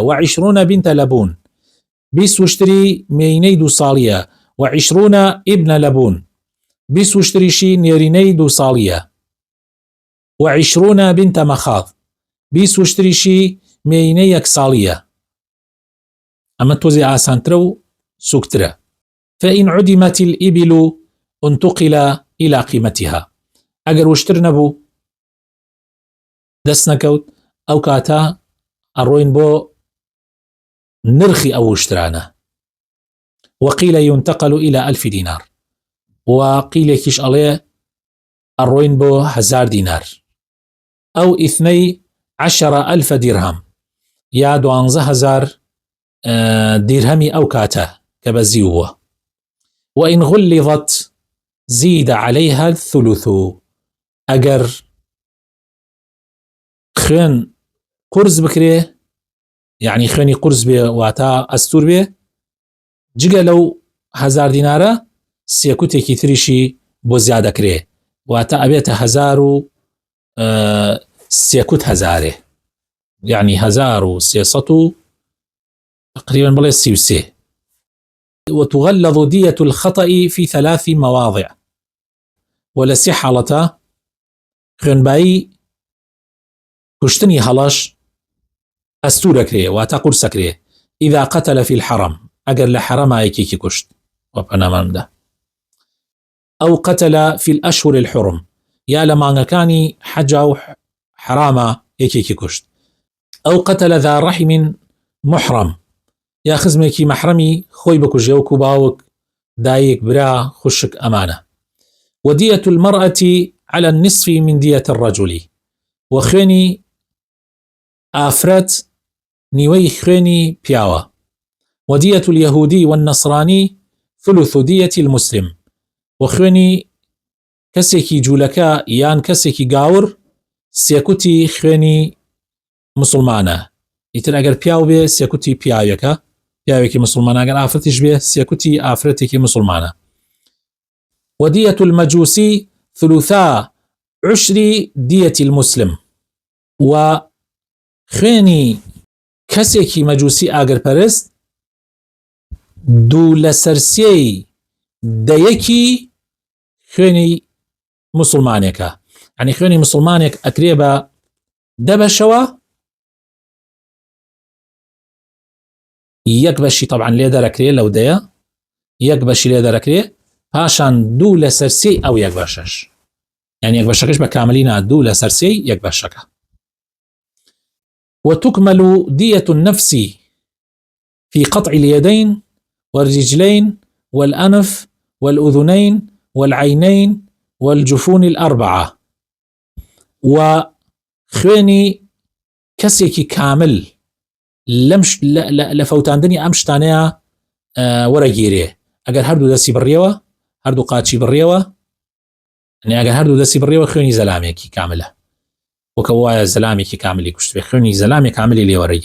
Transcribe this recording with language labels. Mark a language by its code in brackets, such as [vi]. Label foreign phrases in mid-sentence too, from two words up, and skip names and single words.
[ckb] و20 [ar] بنت لبون [ckb] 20 وشتری مێینەی 2 ساڵیە. و20 [ar] ابن لبون [ckb] 20 وشتریشی نێرینەی 2 ساڵیە. و20 [ar] بنت مخاض [ckb] 20 وشتریشی مێینەی 1 ساڵیە. ئەمە تۆزی ئاسانترە و سووکترە. [ar] فإن عدمت الإبل انتقل إلى قيمتها [ckb] ئەگەر وشتر نەبوو دەست نەکەوت ئەو کاتە ئەڕۆین بۆ نرخی ئەو وشترانە. [ar] وقيل ينتقل إلى 1000 دينار [ckb] وقيلێکیش ئەڵێ ئەڕۆین بۆ 1000 دینار. [ar] أو 12,000 درهم [ckb] یا 12,000 درهمی ئەو کاتە کە بەزیوە. [ar] وإن غلظت زيد عليها الثلث [ckb] ئەگەر خوێن قورس بکرێ يعني خوێنی قورس بێ واتە ئەستور بێ جگە لەو 1000 دینارە سێکوتێکی تریشی بۆ زیادەکرێ واتە ئەبێتە 1300 يعني 1300 تقريبا بڵێ 33. [ar] وتغلظ دية الخطأ في 3 مواضع ولسي [ckb] حالة خوێنبایی کوشتنی هەڵەش ئەستورەکرێ واتە قورسەکرێ. [ar] إذا قتل في الحرم [ckb] ئەگەر لە حرەما یەکێکی کوشت وەپەنامەمدا. [ar] أو قتل في الأشهر الحرم [ckb] یا لە مانگەکانی حەجا و حرامە یەکێکی کوشت. [ar] أو قتل ذا رحم محرم [ckb] یا خزمێکی مەحرەمی خۆی بکوژێ وەکو باوک دایک برا خوشک ئەمانە. [ar] ودية المرأة على النصف من دية الرجل [ckb] وخوێنی ئافرەت نیوەی خوێنی پیاوە. [ar] ودية اليهودي والنصراني ثلث دية المسلم [ckb] وخوێنی کەسێکی جوولەکە یان کەسێکی گاور سێکوتی خوێنی مسلمانە. ئیتر ئەگەر پیاو بێ سێکوتی پیاوێکی مسلمانە ئەگەر ئافرەتیش بێ سێکوتی ئافرەتێکی مسلمانە. [ar] ودية المجوسي 3/10 دية المسلم [ckb] وخوێنی کەسێکی مەجوسی ئاگرپەرست 2/3 دەیەکی خوێنی مسلمانێکە. يعني خوێنی مسلمانێک ئەکرێ بە 10 بەشەوە یەک بەشی طبعا لێ دەرەکرێ لەو دەیە یەک بەشی لێ دەرەکرێ پاشان 2/3 ئەو یەک بەشەش يعني یەک بەشەکەش بە کاملینا 2/3 یەک بەشەکە. [ar] وتكمل دية النفس في قطع اليدين والرجلين والأنف والأذنين والعينين والجفون ال4 [ckb] وخوێنی کەسێکی کامل لە فەوتاندنی ئەم شتانەیە وەرەگیرێ ئەگەر هەردوو دەستی بڕێوە هەردوو قاچی بڕێوە ئەگەر هەردوو دەستی بڕێوە خوێنی زەلامێکی کاملە وەکە وایە زەلامێکی کاملی کوشت بێ خوێنی زەلامی کاملی لێ وەرەگیرێ.